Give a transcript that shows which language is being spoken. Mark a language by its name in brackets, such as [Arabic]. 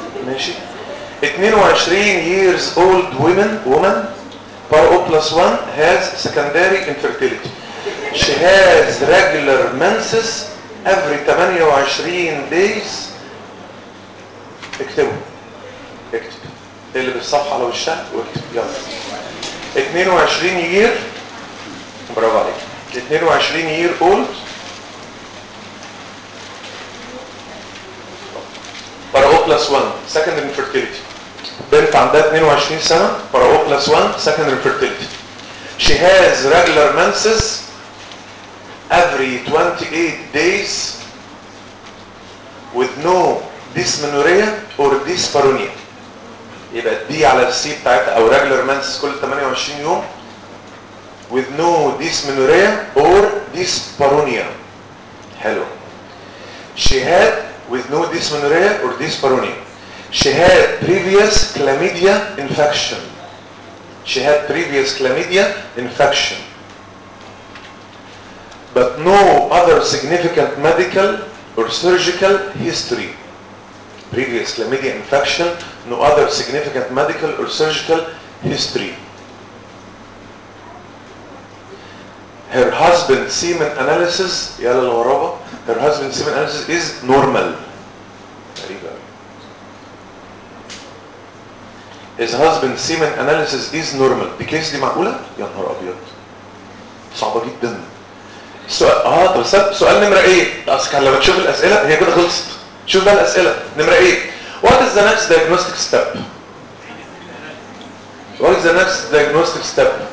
[Arabic] ماشي [English] 22 years old woman power o plus 1 has secondary infertility. She has regular menses every 28 days. [Arabic] اكتبوا اكتب اللي بالصفحه على وشها واكتب يلا. [English] 22 year [Arabic] برافو عليك [English] 22 year old power o plus 1 secondary infertility. [Arabic] بنت عندها 22 سنه برا او بلس 1 سكندري فيرتيلتي. [English] She has regular menses every 28 days with no dysmenorrhea or dyspareunia. [Arabic] يبقى الدي على السي بتاعتها او [English] regular menses [Arabic] كل 28 يوم [English] with no dysmenorrhea or dyspareunia. [Arabic] حلو. [English] She had with no dysmenorrhea or dyspareunia. She had previous chlamydia infection. She had previous chlamydia infection. But no other significant medical or surgical history. Previous chlamydia infection, no other significant medical or surgical history. Her husband's semen analysis, [Arabic] يلا الغرابة, [English] her husband's semen analysis is normal. His husband's semen analysis is normal. [Arabic] دي كيس دي معقولة؟ يا نهار أبيض. صعبة جدا. سؤال نمرة إيه؟ أصل لما تشوف الأسئلة هي كده خلصت. شوف بقى الأسئلة. نمرة إيه؟ [English] What is the next diagnostic step? What is the next diagnostic step?